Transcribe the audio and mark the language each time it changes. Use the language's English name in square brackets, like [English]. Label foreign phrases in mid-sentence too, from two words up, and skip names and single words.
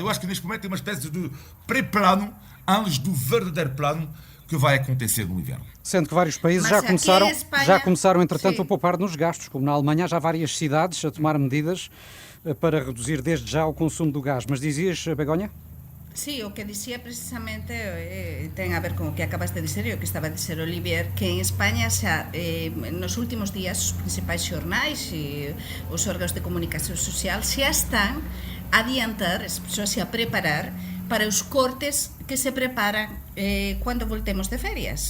[Portuguese] Eu acho que neste momento tem uma espécie de pré-plano antes do verdadeiro plano que vai acontecer no inverno. Sendo que vários países já começaram, entretanto, a poupar nos gastos, como na Alemanha já há várias cidades a tomar medidas para reduzir desde já o consumo do gás. Mas dizias, Begonha? [Galician] Sí, o que dicía precisamente ten a ver con o que acabas de dizer e o que estaba a dizer Olivier, que en España xa nos últimos días os principais xornais e os órganos de comunicación social xa están a adiantar, xa a preparar para os cortes que se preparan cando voltemos de ferias.